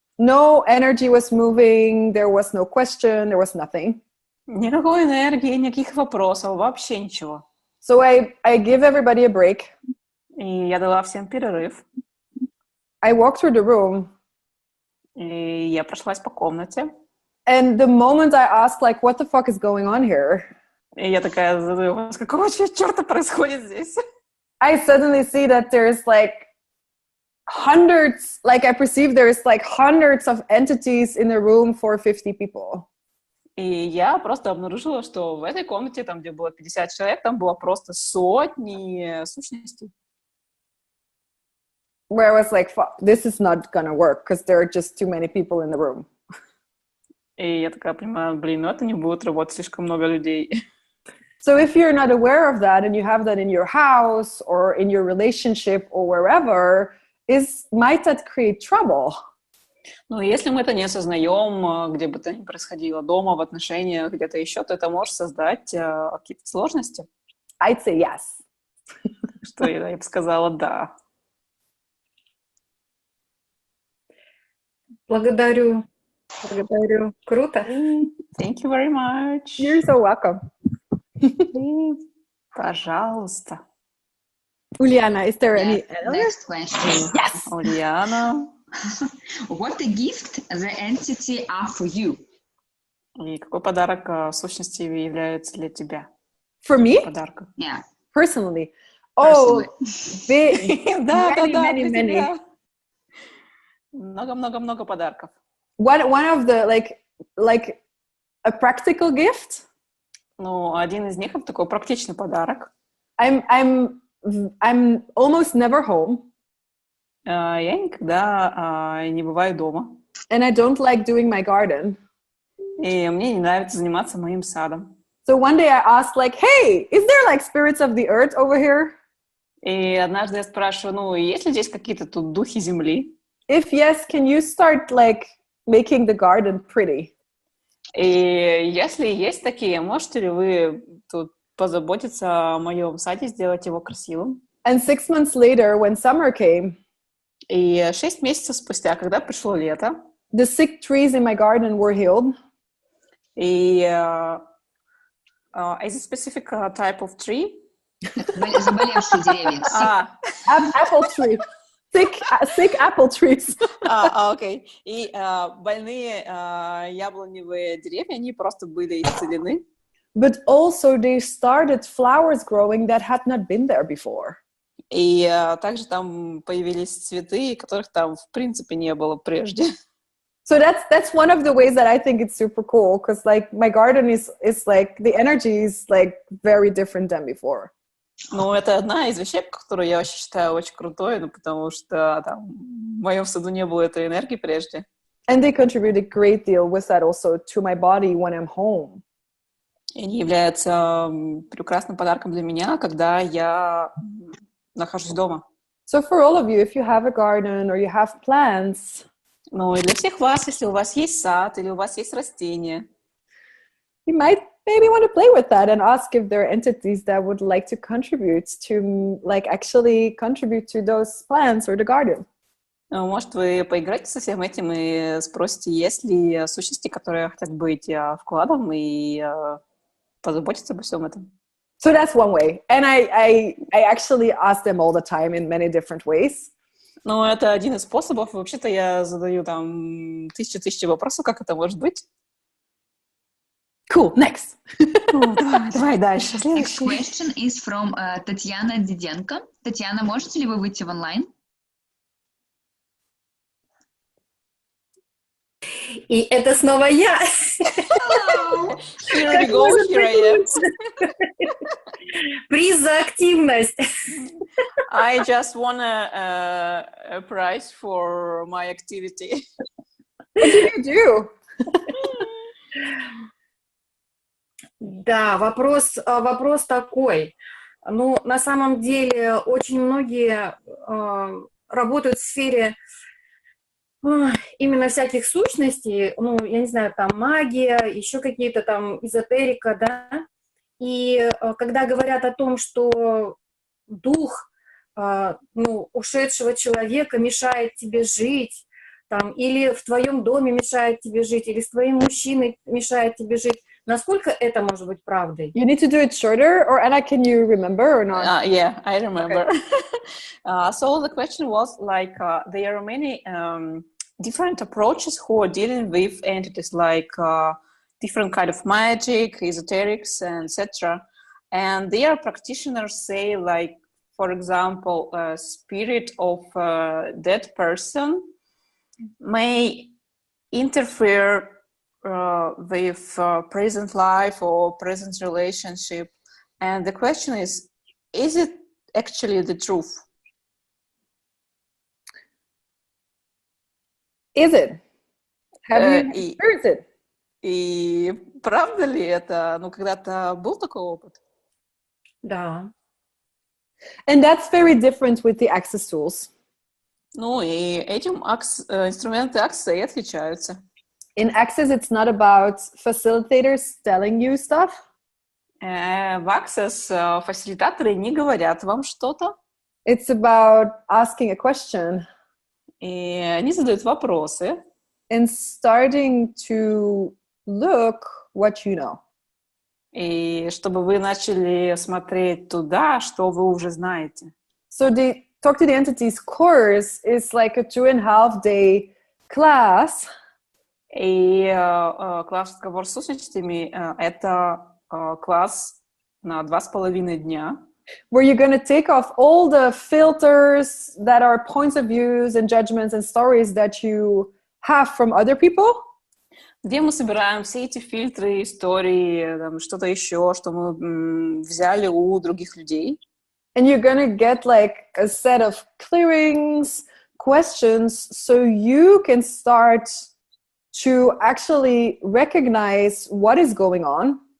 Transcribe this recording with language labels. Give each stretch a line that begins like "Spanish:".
English: No energy was moving, there was no question, there was nothing.
Russian: Никакой энергии, никаких вопросов, вообще ничего.
English: So I give everybody a break.
Russian: И я дала всем перерыв.
English: I walked through the room.
Russian: И я прошлась по комнате.
English: And the moment I asked, like, what the fuck is going on here?
Russian: И я такая задаю вопрос, какого черта происходит здесь?
English: I suddenly see that there's like hundreds, like I perceive there's like hundreds of entities in a room for 50 people.
Russian: И я просто обнаружила, что в этой комнате, там, где было 50 человек, там было просто сотни сущностей.
English: Where I was like, this is not gonna work because there are just too many people in the room.
Russian: И я такая понимаю, блин, ну это не будет работать, слишком много людей.
English: So if you're not aware of that and you have that in your house or in your relationship or wherever, might that create trouble?
Russian: Ну, если мы это не осознаем, где бы то ни происходило, дома, в отношениях, где-то еще, то это может создать какие-то сложности.
English: I'd say yes.
Russian: Что я бы сказала да. Благодарю. Круто.
English: Thank you very much. You're so welcome.
Russian: Пожалуйста.
English: Ульяна, is there any Next question. Yes.
Russian: Ульяна.
English: What a gift the entity are for you?
Russian: И какой подарок сущности является для тебя?
English: For me?
Russian: Подарком.
English: Yeah. Personally. Personally. Big. many.
Russian: Много-много-много подарков.
English: One of the like a practical gift.
Russian: Ну, один из них это такой практичный подарок.
English: I'm almost never home.
Russian: Я никогда не бываю дома.
English: And I don't like doing my garden.
Russian: И мне не нравится заниматься моим садом.
English: So one day I asked, like, hey, is there like spirits of the earth over here?
Russian: И однажды я спрашиваю, ну, есть ли здесь какие-то тут духи земли?
English: If yes, can you start like making the garden pretty?
Russian: И если есть такие, можете ли вы тут позаботиться о моем саде, сделать его красивым?
English: And 6 months later, when summer came,
Russian: И 6 месяцев спустя, когда пришло лето,
English: the sick trees in my garden were healed.
Russian: и
English: is a specific type of tree?
Russian: Заболевшие деревья.
English: Apple tree. Sick apple trees.
Russian: Окей. И больные яблоневые деревья, они просто были исцелены.
English: But also they started flowers growing that had not been there before.
Russian: И также там появились цветы, которых там в принципе не было прежде.
English: So that's one of the ways that I think it's super cool, because like my garden is like the energy is like very different than before.
Russian: Ну, это одна из вещей, которую я вообще считаю очень крутой, ну, потому что там в моем саду не было этой энергии прежде.
English: And they contribute a great deal with that also to my body when I'm home.
Russian: И они являются прекрасным подарком для меня, когда я нахожусь дома.
English: So for all of you, if you have a garden or you have plants,
Russian: Ну, и для всех вас, если у вас есть сад или у вас есть растения,
English: you might maybe want to play with that and ask if there are entities that would like to contribute to, like, actually contribute to those plants or the garden.
Russian: Может, вы поиграете со всем этим и спросите, есть ли сущности, которые хотят быть вкладом и позаботиться обо всем этом.
English: So that's one way. And I actually ask them all the time in many different ways.
Russian: Ну, это один из способов. Вообще-то я задаю там тысячи вопросов, как это может быть.
English: Cool, next.
Russian: Давай дальше.
English: Next question is from Татьяна Диденко.
Russian: Татьяна, можете ли вы выйти в онлайн? И это снова я.
English: Here we go, here I am.
Russian: Приз за активность.
English: I just won a prize for my activity. What did you do?
Russian: Да, вопрос такой. Ну, на самом деле, очень многие работают в сфере именно всяких сущностей, ну, я не знаю, там магия, еще какие-то там эзотерика, да, и когда говорят о том, что дух, ну, ушедшего человека мешает тебе жить, там, или в твоем доме мешает тебе жить, или с твоим мужчиной мешает тебе жить, насколько это может быть правдой?
English: You need to do it shorter, or Anna, can you remember or not? Yeah, I remember. Okay. So the question was like, there are many different approaches who are dealing with entities like different kind of magic, esoterics, and etc. And their practitioners say like for example, a spirit of a dead person may interfere with present life or present relationship. And the question is it actually the truth? Is it? Have you experienced it?
Russian: И правда ли это? Ну, когда-то был такой опыт? Да.
English: And that's very different with the access tools.
Russian: Ну, и этим инструменты Access отличаются.
English: In Access, it's not about facilitators telling you stuff.
Russian: В Access фасилитаторы не говорят вам что-то.
English: It's about asking a question.
Russian: И они задают вопросы.
English: And starting to look what you know.
Russian: И чтобы вы начали смотреть туда, что вы уже знаете.
English: So the Talk to the Entities course is like a 2.5-day class.
Russian: И класс «Разговор с сущностями» — это класс на 2,5 дня.
English: Where you're going to take off all the filters that are points of views and judgments and stories that you have from other people.
Russian: Где мы собираем все эти фильтры, истории, там, что-то еще, что мы взяли у других людей.
English: And you're going to get like a set of clearings, questions, so you can start to actually recognize what is going on.